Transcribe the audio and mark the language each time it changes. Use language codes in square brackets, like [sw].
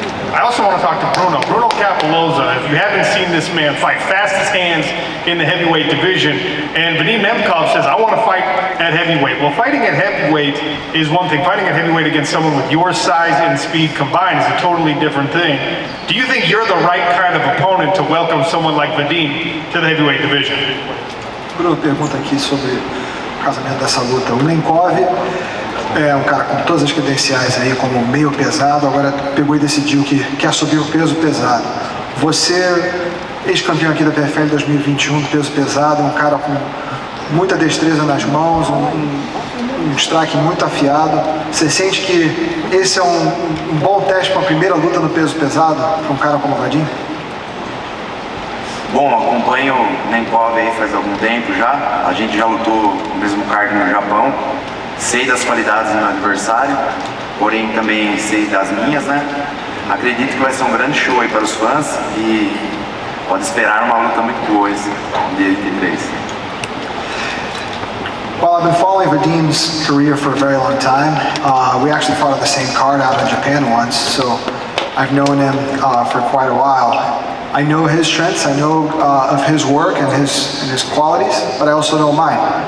[en] I also want to talk to Bruno Capoloza. If you haven't seen this man fight, fastest hands in the heavyweight division, and Vadim Nemkov says, I want to fight at heavyweight. Well, fighting at heavyweight is one thing. Fighting at heavyweight against someone with your size and speed combined is a totally different thing. Do you think you're the right kind of opponent to welcome someone like Vadim to the heavyweight division? [pt] Bruno pergunta aqui sobre o casamento dessa luta. O Nemkov é um cara com todas as credenciais aí como meio pesado, agora pegou e decidiu que quer subir o peso pesado. Você, ex-campeão aqui da PFL 2021 do peso pesado, um cara com muita destreza nas mãos, um strike muito afiado. Você sente que esse é um bom teste para a primeira luta no peso pesado para um cara como o Vadim? Bom, acompanho o Nemkov aí faz algum tempo já. A gente já lutou no mesmo card no Japão. Sei das qualidades do meu adversário, porém também sei das minhas, né? Acredito que vai ser um grande show aí para os fãs e pode esperar uma luta muito boa esse dia 23. [en] Well, I've been following Vadim's career for a very long time. We actually fought on the same card out in Japan once, so I've known him for quite a while. I know his strengths, I know of his work and his qualities, but I also know mine.